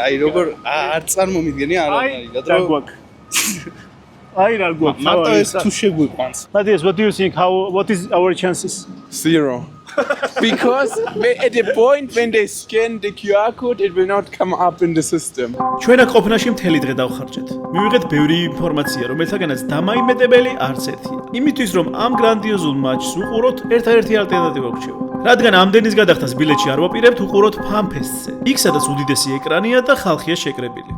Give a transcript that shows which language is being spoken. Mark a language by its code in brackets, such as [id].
[ka] აი როგორ არ წარმომიდგენი არა მაგალითად რა გვაქვს? აი რა გვაქვს? მარტო ეს თუ შეგვიყვანს. [en] Matthias, what do you think? What is our chances? 0. Because at the point when they scan the QR code, it will not come up in the system. [ka] ჩვენ აქ ყოფნაში მთელი დღე დავხარჯეთ. მივიღეთ ბევრი ინფორმაცია, რომელთაგანაც დამაიმედებელი არც ერთია. იმისთვის რომ ამ გრანდიოზულ მატჩს უყუროთ, ერთადერთი ალტერნატივა გვჭირდება. რადგან ამდენის გადახდას ბილეთში არ ვაპირებთ, უყუროთ ფანფესტზე. იქ სადაც უდიდესი ეკრანია და ხალხია შეკრებილი.